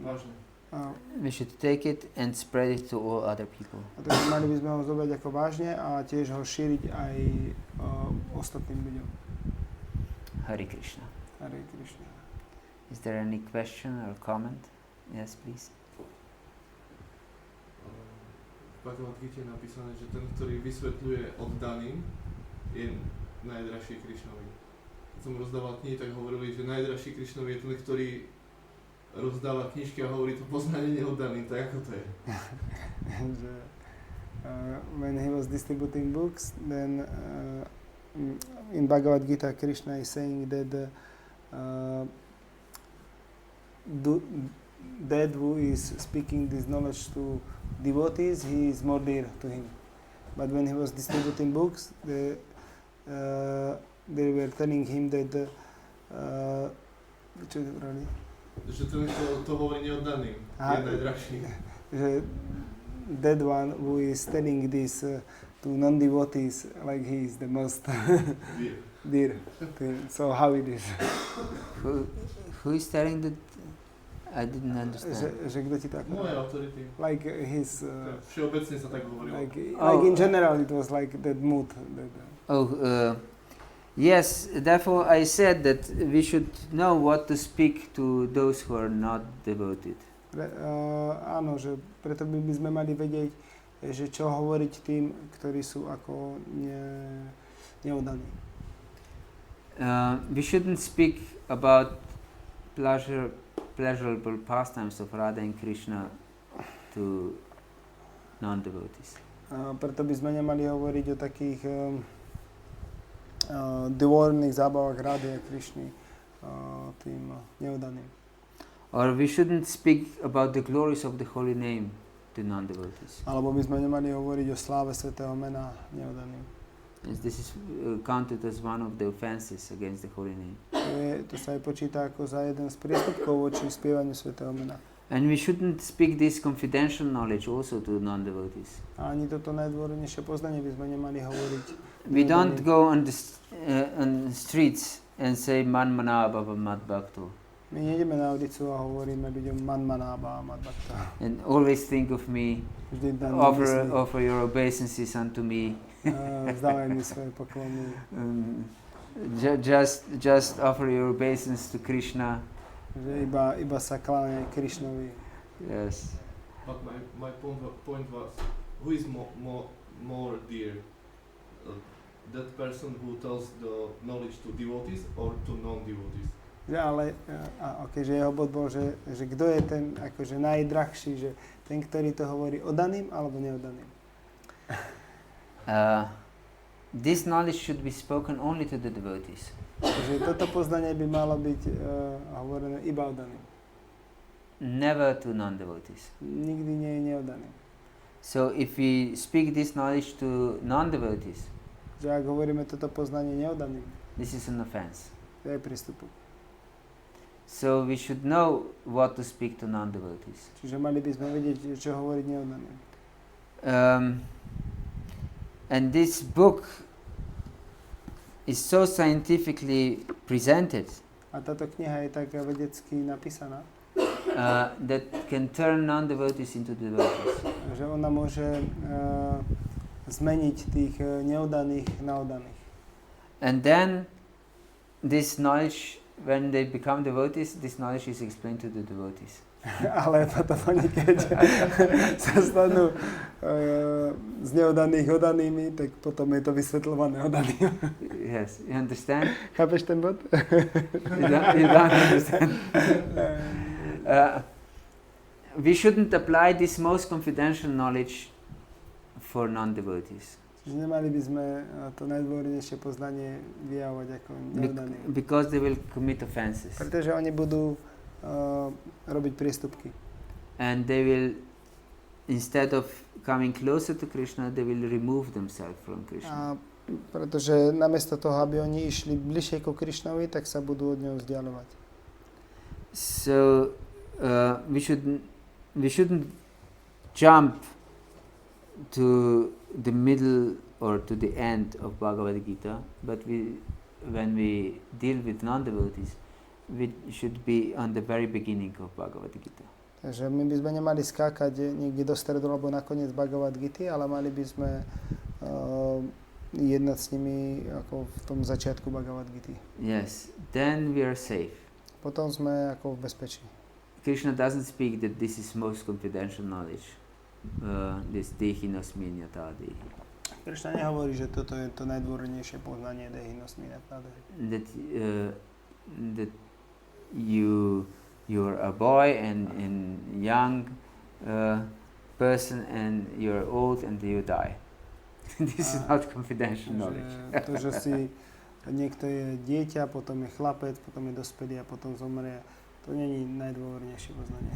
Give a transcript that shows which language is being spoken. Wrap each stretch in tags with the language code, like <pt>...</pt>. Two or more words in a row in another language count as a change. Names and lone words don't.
<en>we should take it and spread it to all other people.</en> <sk>A takže mali by sme ho zobrať ako vážne a tiež ho šíriť aj ostatným ľuďom.</sk> <sa>Hare Krishna. Hare Krishna.</sa> <en>Is there any question or comment? Yes, please.</en> <sk>V Bhagavata-gite je napísané, že ten, ktorý vysvetľuje oddaným, je najdražší Krišnovi. Keď som rozdával knihy, tak hovorili, že najdražší Krišnovi je ten, ktorý rozdáva knižky a hovorí to poznanie neoddaným. Tak ako to je?</sk> <en>When he was distributing books, then in Bhagavad-gita Krishna is saying that that who is speaking this knowledge to devotees, he is more dear to him. But when he was distributing books, they were telling him that</en> <sk>že ten, kto to hovorí neoddaným, je najdrahší.</sk> <en>That one who is telling this to non-devotees like he is the most dear to him. So how it is? Who is telling that? I didn't understand.</en> <sk>Že kto ti tak... Moje autority.</sk> <en>Like his...</en> <sk>Všeobecne sa tak hovorilo.</sk> <en>like in general it was like that mood. Yes, therefore I said that we should know what to speak to those who are not devoted.</en> <sk>Áno, že preto by sme mali vedieť, že čo hovoriť tým, ktorí sú ako neoddaní.</sk> <en>We shouldn't speak about pleasurable pastimes of Radha and Krishna to non-devotees.</en> <sk>Preto by sme nemali hovoriť o takých dôvodných zábavách Radhy a Krishny tým neoddaným.</sk> <en>Or we shouldn't speak about the glories of the holy name to non-devotees.</en> <sk>Alebo by sme nemali hovoriť o sláve svätého mena neoddaným.</sk> <en>As this is counted as one of the offenses against the holy name.</en> <sk>To sa aj počíta ako za jeden z priestupkov voči spievaniu svätého mena.</sk> <en>And we shouldn't speak this confidential knowledge also to non-devotees.</en> <sk>A ani toto najdôvodnejšie poznanie by sme nemali hovoriť.</sk> <en>We don't go on the streets and say</en> <sa>man manabhava mad bhakto.</sa> <sk>My nejdeme na ulicu a hovoríme ľuďom</sk> <sa>man manabhava mad bhakto.</sa> <en>And always think of me, offer your obeisances unto me.</en> <sk>Vzdávaj mi svoje poklony.</sk> <en>Just offer your obeisance to Krishna.</en> <sk>Že iba sa kláňaj Krishnovi.</sk> <en>Yes. But my point was, who is more dear? That person who tells the knowledge to devotees or to non-devotees?</en> <sk>Ale že jeho bod bol, že kto je ten akože najdrahší, že ten, ktorý to hovorí oddaným alebo neoddaným.</sk> <en>This knowledge should be spoken only to the devotees.</en> <sk>Že toto poznanie by malo byť hovorené iba oddaným.</sk> <en>Never to non-devotees.</en> <sk>Nikdy nie je neoddaný.</sk> <en>So if we speak this knowledge to non-devotees,</en> <sk>že ak hovoríme toto poznanie neoddaným,</sk> <en>this is an offense.</en> <sk>To je prístup.</sk> <en>So we should know what to speak to non-devotees.</en> <sk>Čiže mali by sme vedieť, čo hovoriť neoddaným.</sk> <en>And this book is so scientifically presented</en> <sk>A táto kniha je tak vedecky napísaná,</sk> <en>that can turn non-devotees into devotees.</en> <sk>Že ona môže zmeniť tých neoddaných na oddaných.</sk> <en>And then this knowledge, when they become devotees, this knowledge is explained to the devotees.</en> <sk>Ale potom oni, keď sa stanú z neoddaných oddanými, tak potom je to vysvetľované oddaným.</sk> <en>Yes, you understand?</en> <sk>Chápeš ten bod?</sk> <en>You don't understand. We shouldn't apply this most confidential knowledge for non-devotees.</en> <sk>Čiže nemali by sme to najdôvodnejšie poznanie vyjavovať ako neoddaný.</sk> <en>Because they will commit offenses.</en> <sk>Pretože oni budú robiť priestupky.</sk> <en>And they will, instead of coming closer to Krishna, they will remove themselves from Krishna.</en> <sk>A pretože namiesto toho, aby oni išli bližšie ku Krishnovi, tak sa budú od neho vzdialovať.</sk> <en>So we shouldn't jump to the middle or to the end of Bhagavad-gita, but when we deal with non-devotees, we should be on the very beginning of Bhagavad-gita.</en> <sk>Takže my by sme nemali skákať niekde do stredu alebo na koniec Bhagavad-gity, ale mali by sme jednať s nimi ako v tom začiatku Bhagavad-gity.</sk> <en>Yes, then we are safe.</en> <sk>Potom sme ako v bezpečí.</sk> <en>Krishna doesn't speak that this is most confidential knowledge.</en> <sa>This dehinosminyata dehi.</sa> <sk>Krishna nehovorí, že toto je to najdôvodnejšie poznanie</sk> <sa>dehinosminyata dehi.</sa> <en>That you're a boy and young person and you're old and you die. This is not confidential knowledge.</en> <sk>To, že si niekto je dieťa, potom je chlapec, potom je dospelý a potom zomrie, to není najdôvodnejšie poznanie.</sk>